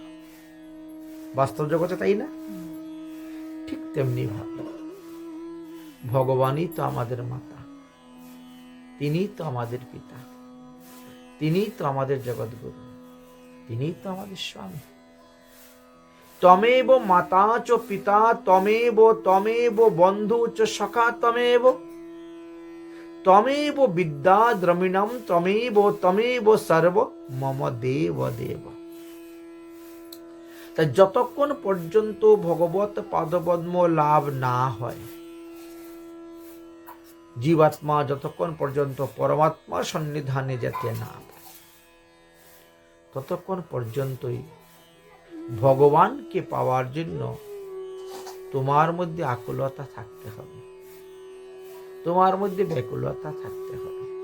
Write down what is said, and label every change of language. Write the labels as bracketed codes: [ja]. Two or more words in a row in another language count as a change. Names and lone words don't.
[bn] বাস্তব জগতে তাই না? ঠিক তেমনি ভাবে ভগবানই তো আমাদের মাতা, তিনি তো আমাদের পিতা, তিনি তো আমাদের জগৎগুরু, তিনি তো আমাদের স্বামী। [sa] তমেব মাতা চ পিতা তমেব তমেব বন্ধু চ সখা তমেব তমেব বিদ্যা দ্রমিণম তমেব তমেব সর্ব মম দেব দেব। [bn] তাই যতক্ষণ পর্যন্ত ভগবত পাদপদ্ম লাভ না হয়, জীবাত্মা যতক্ষণ পর্যন্ত পরমাত্মার সন্নিধানে যেতে না পারে, ততক্ষণ পর্যন্তই ভগবানকে পাওয়ার জন্য তোমার মধ্যে আকুলতা থাকতে হবে, তোমার মধ্যে ব্যাকুলতা থাকতে হবে।